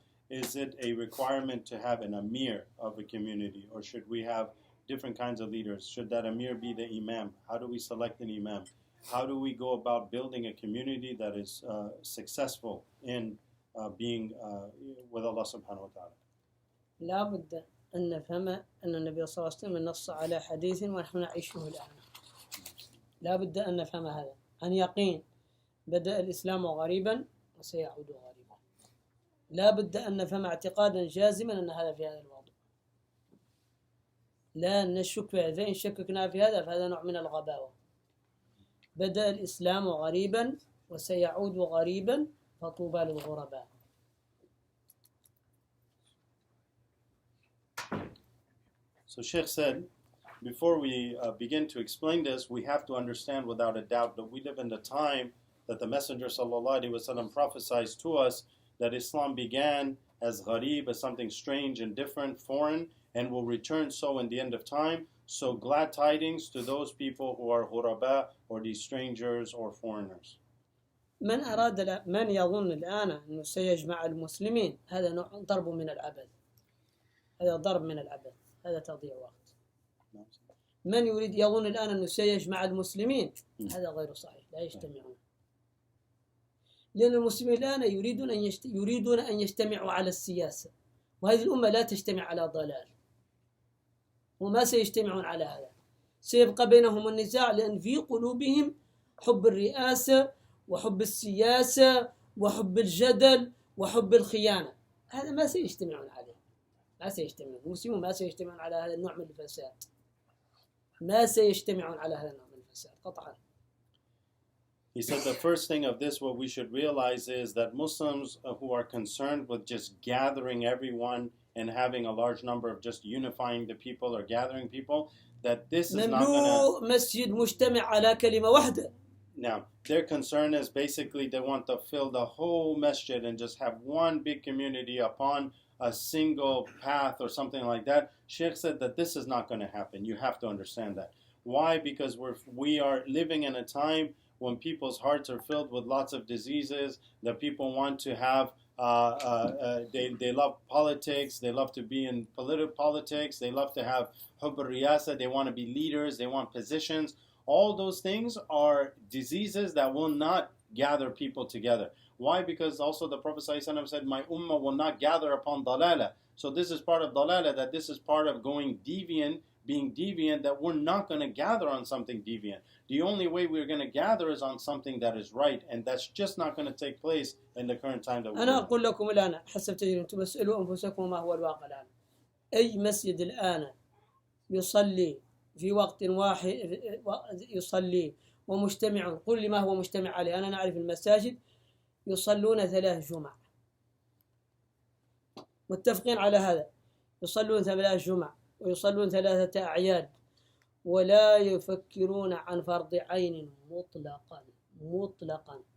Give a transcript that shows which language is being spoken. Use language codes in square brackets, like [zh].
[en] Is it a requirement to have an amir of a community, or should we have different kinds of leaders? Should that amir be the imam? How do we select an imam? How do we go about building a community that is successful in being with Allah subhanahu wa ta'ala? [ar] لا بد أن نفهم أن النبي صلى الله عليه وسلم نص على حديث ونحن نعيشه الآن. لا بد أن نفهم هذا عن يقين. بدأ الإسلام غريبا وسيعود غريبا. لا بد أن نفهم اعتقادا جازما أن هذا في هذا الوضع. لا نشك في هذا. إن شككنا في هذا فهذا نوع من الغباوة. بدأ الإسلام غريبا وسيعود غريبا فطوبى للغرباء. [en] So Sheikh said, before we begin to explain this, we have to understand without a doubt that we live in the time that the Messenger sallallahu alaihi wasallam prophesied to us that Islam began as gharib, as something strange and different, foreign, and will return so in the end of time. So glad tidings to those people who are ghuraba, or these strangers or foreigners. [ar] من يظن الآن أنه سيجمع المسلمين هذا نوع ضرب من العبث. هذا ضرب من العبث. هذا تضييع وقت. من يظن الآن أنه سيجمع المسلمين هذا غير صحيح. لا يجتمعون. لأن المسلمين الآن يريدون أن يجتمعوا على السياسة، وهذه الأمة لا تجتمع على ضلال، وما سيجتمعون على هذا. سيبقى بينهم النزاع لأن في قلوبهم حب الرئاسة وحب السياسة وحب الجدل وحب الخيانة. هذا ما سيجتمعون عليه. ما سيجتمعون. المسلمون ما سيجتمعون على هذا النوع من الفساد. ما سيجتمعون على هذا النوع من الفساد قطعا. [en] He said the first thing of this, what we should realize is that Muslims who are concerned with just gathering everyone and having a large number of just unifying the people or gathering people, that this is not going to... [ar] مسجد مجتمع على كلمة واحدة. [en] Now, their concern is basically they want to fill the whole masjid and just have one big community upon a single path or something like that. Sheikh said that this is not going to happen. You have to understand that. Why? Because we are living in a time when people's hearts are filled with lots of diseases, that people want to have, they love politics, they love to be in politics, they love to have hubb al-riyasa, they want to be leaders, they want positions. All those things are diseases that will not gather people together. Why? Because also the Prophet ﷺ said, my ummah will not gather upon dalala. So this is part of dalala, that this is part of going deviant, being deviant, that we're not going to gather on something deviant. The only way we're going to gather is on something that is right, and that's just not going to take place in the current time that we're in. [ar] أنا أقول لكم الآن حسب تجربتكم اسألوا أنفسكم ما هو الواقع الآن. أي مسجد الآن يصلي في وقت واحد يصلي ومجتمع، قل لي ما هو مجتمع عليه. أنا نعرف المساجد يصلون 3 جمع، متفقين على هذا، يصلون 3 جمع ويصلون 3 أعياد، ولا يفكرون عن فرض عين مطلقا.